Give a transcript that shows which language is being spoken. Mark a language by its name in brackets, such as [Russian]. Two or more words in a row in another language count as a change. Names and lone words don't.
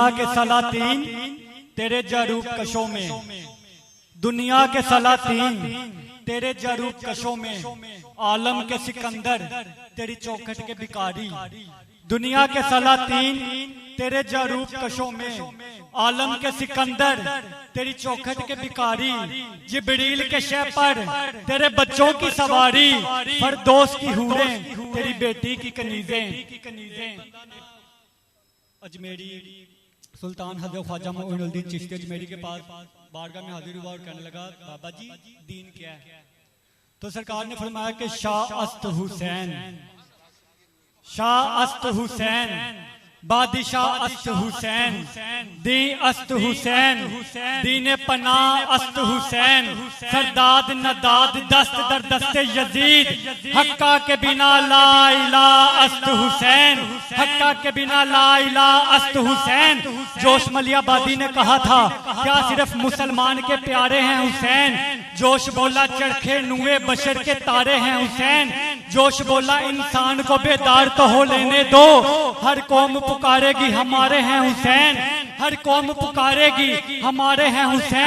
[Urdu] کے سلاطین تیرے جاروب کشوں میں، دنیا کے سلاطین تیرے جاروب کشوں میں، عالم کے سکندر تیری چوکھٹ کے بھکاری، دنیا کے سلاطین تیرے جاروب کشوں میں، عالم کے سکندر تیری چوکھٹ کے بھکاری، جبریل کے شہ پر تیرے بچوں کی سواری، فردوس کی حوریں تیری بیٹی کی کنیزیں۔ اجمیری سلطان حضرت خواجہ معین الدین چشتی اجمیری کے پاس بارگاہ میں حاضر ہوا اور کہنے لگا بابا جی دین کیا ہے؟ تو سرکار نے فرمایا کہ [Persian] شاہ است حسین، شاہ است حسین، بادشاہ است حسین، دین است حسین، دین پناہ است حسین، سرداد نداد دست در دست یزید، حقہ کے بنا [Arabic] لا الہ [Persian] است حسین، حقہ کے بنا [Arabic] لا الہ [Persian] است حسین۔ [Urdu] جوش ملی آبادی نے کہا تھا کیا صرف مسلمان کے پیارے ہیں حسین؟ جوش بولا چرخے نوے بشر کے تارے ہیں حسین، جوش بولا انسان کو بیدار تو ہو لینے دو، ہر قوم پکارے گی ہمارے ہیں حسین، ہر قوم پکارے گی ہمارے ہیں حسین۔